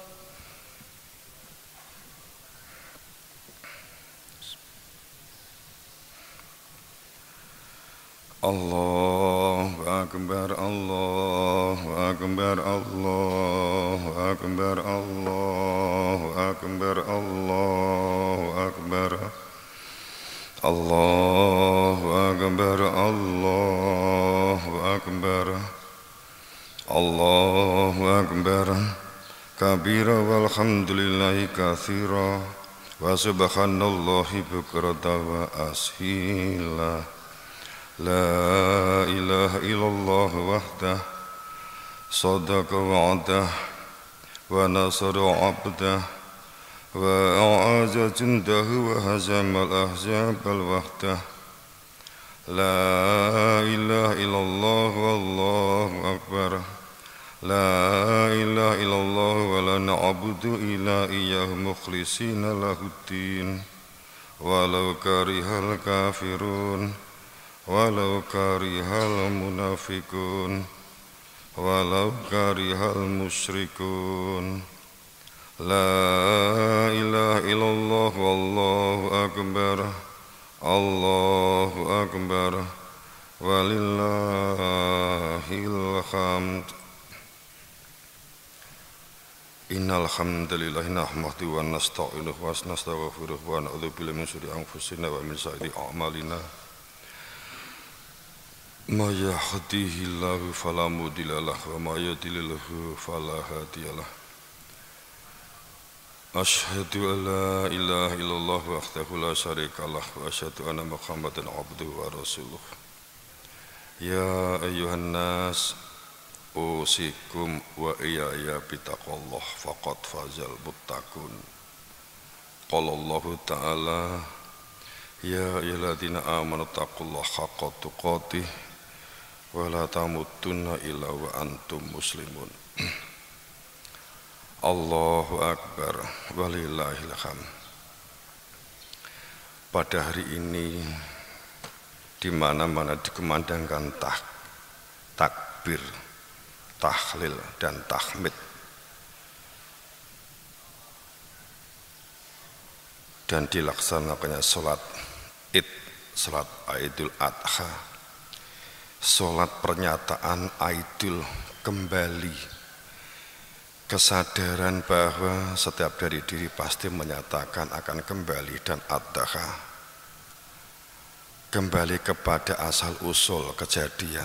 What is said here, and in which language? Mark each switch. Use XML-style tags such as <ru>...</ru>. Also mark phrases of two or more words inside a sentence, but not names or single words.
<ar>الله أكبر، الله أكبر، الله أكبر، الله أكبر، الله أكبر, الله أكبر، الله أكبر، الله أكبر, كبيرا والحمد لله كثيرا وسبحان الله بكرة وأصيلا. لا إله إلا الله وحده صدق وعده ونصر عبده وأعز جنده وهزم الأحزاب وحده. لا إله إلا الله والله أكبر. لا إله إلا الله ولا نعبد إلا إياه مخلصين له الدين ولو كره الكافرون ولو كره المنافقون ولو كره المشركون. لا إله إلا الله والله أكبر. الله أكبر ولله الحمد. إن الحمد لله نحمده ونستعينه ونستغفره ونعوذ بالله من شرور أنفسنا ومن سيئات أعمالنا. من يهده الله فلا مضل له ومن يضلله فلا هادي له. أشهد أن لا إله إلا الله وحده لا شريك له وأشهد أن محمدا عبده ورسوله. يا أيها الناس أوصيكم وإياي بتقوى الله فقد فاز المتقون. قال الله تعالى يا أيها الذين آمنوا اتقوا الله حق تقاته ولا تموتن إلا وأنتم مسلمون. الله أكبر ولله الحمد.</ar> <id>Pada hari ini di mana-mana dikumandangkan takbir, tahlil dan tahmid, dan dilaksanakannya sholat id, sholat Idul Adha, sholat pernyataan Idul, kembali kesadaran bahwa setiap dari diri pasti menyatakan akan kembali dan Adha, kembali kepada asal usul kejadian.</id>